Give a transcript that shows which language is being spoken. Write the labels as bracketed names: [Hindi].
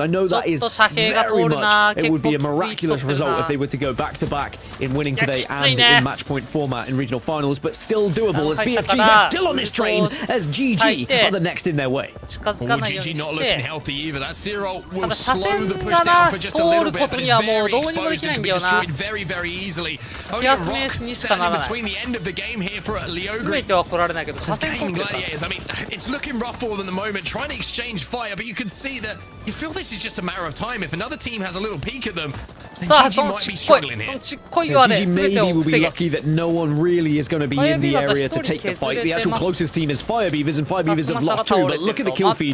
[English] I know that is very much, it would be a miraculous result if they were to go back-to-back in winning today and in match point format in regional finals, but still doable as BFG, they're still on this train as GG are the next in their way. GG not looking healthy either. That Zero will [Japanese] 線がな通ることにはもうどうにもできないんだよな。気休めにしかならない。全ては来られないけど車線通ってるから。 [English] It's looking rough for them at the moment, trying to exchange fire, but you can see that you feel this is just a matter of time. If another team has a little peek at them, then GG might be struggling here. GG maybe will be lucky that no one really is going to be in the area to take the fight. The actual closest team is Fire Beavers, and Fire Beavers have lost 2, but look at the kill feed.